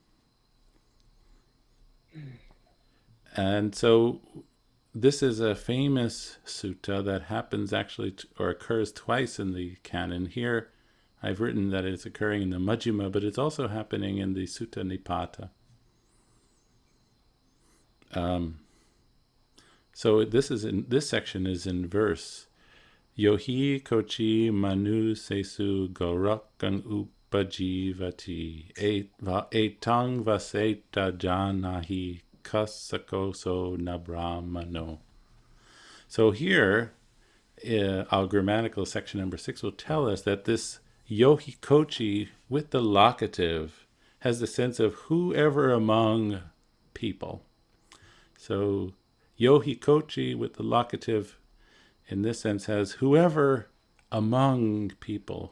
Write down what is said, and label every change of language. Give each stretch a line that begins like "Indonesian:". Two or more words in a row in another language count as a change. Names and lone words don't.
English: And so this is a famous sutta that happens actually or occurs twice in the canon. Here I've written that it's occurring in the Majjhima, but it's also happening in the Sutta Nipata. So this section is in verse.
Pali: Yohi kochi manu sesu gorakang upajivati etang vaseta janahi kasakoso nabramano.
English: So here, our grammatical section number 6 will tell us that this
Pali: yohi kochi
English: with the locative has the sense of whoever among people. So
Pali: yohi kochi
English: with the locative in this sense has whoever among people.